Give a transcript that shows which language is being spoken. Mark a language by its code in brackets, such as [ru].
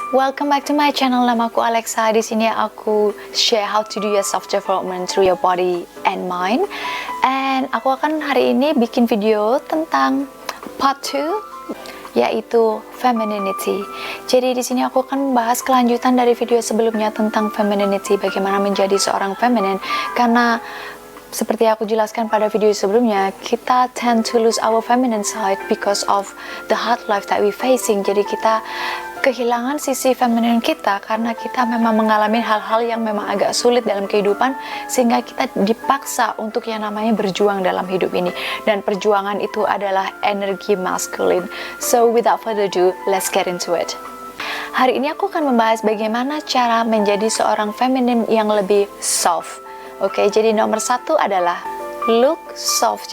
[en] Welcome back to my channel. [id] Nama aku Alexa. Di sini aku [en] share how to do your self development through your body and mind. [id] And aku akan hari ini bikin video tentang part 2, yaitu femininity. Jadi di sini aku akan membahas kelanjutan dari video sebelumnya tentang femininity, bagaimana menjadi seorang feminin. Karena seperti aku jelaskan pada video sebelumnya, [en] kita tend to lose our feminine side because of the hard life that we facing. [id] Jadi kita kehilangan sisi feminin kita karena kita memang mengalami hal-hal yang memang agak sulit dalam kehidupan, sehingga kita dipaksa untuk yang namanya berjuang dalam hidup ini. Dan perjuangan itu adalah energi maskulin. [en] So without further ado, let's get into it. [id] Hari ini aku akan membahas bagaimana cara menjadi seorang feminin yang lebih soft. Oke, jadi nomor 1 adalah [en] look soft.